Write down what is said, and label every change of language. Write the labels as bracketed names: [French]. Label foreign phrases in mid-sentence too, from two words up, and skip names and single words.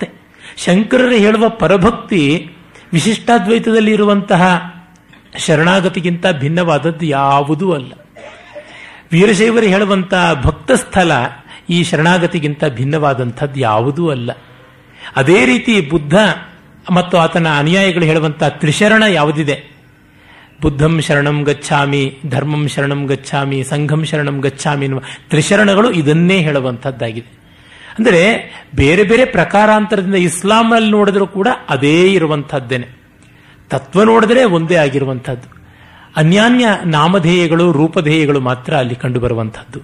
[Kannada] ಶಂಕರರು ಹೇಳುವ ಪರಭಕ್ತಿ ವಿಶಿಷ್ಟಾದ್ವೈತದಲ್ಲಿ ಇರುವಂತಹ ಶರಣಾಗತಿಗಿಂತ ಭಿನ್ನವಾದದ್ದು ಯಾವುದೂ ಅಲ್ಲ. ವೀರಶೈವರು ಹೇಳುವಂತಹ ಭಕ್ತ ಸ್ಥಳ ಈ ಶರಣಾಗತಿಗಿಂತ ಭಿನ್ನವಾದಂಥದ್ದು ಯಾವುದೂ ಅಲ್ಲ. ಅದೇ ರೀತಿ ಬುದ್ಧ ಮತ್ತು ಆತನ ಅನುಯಾಯಿಗಳು ಹೇಳುವಂತಹ ತ್ರಿಶರಣ ಯಾವುದಿದೆ, [Pali] ಬುದ್ಧಂ ಶರಣಂ ಗಚ್ಚಾಮಿ, ಧರ್ಮಂ ಶರಣಂ ಗಚ್ಚಾಮಿ, ಸಂಘಂ ಶರಣಂ ಗಚ್ಚಾಮಿ [Kannada] ಎನ್ನುವ ತ್ರಿಶರಣಗಳು ಇದನ್ನೇ ಹೇಳುವಂಥದ್ದಾಗಿದೆ. ಅಂದರೆ ಬೇರೆ ಬೇರೆ ಪ್ರಕಾರಾಂತರದಿಂದ ಇಸ್ಲಾಮಲ್ಲಿ ನೋಡಿದ್ರೂ ಕೂಡ ಅದೇ ಇರುವಂತಹದ್ದೇನೆ. ತತ್ವ ನೋಡಿದ್ರೆ ಒಂದೇ ಆಗಿರುವಂಥದ್ದು. ಅನ್ಯಾನ್ಯ ನಾಮಧೇಯಗಳು ರೂಪಧೇಯಗಳು ಮಾತ್ರ ಅಲ್ಲಿ ಕಂಡು ಬರುವಂತಹದ್ದು.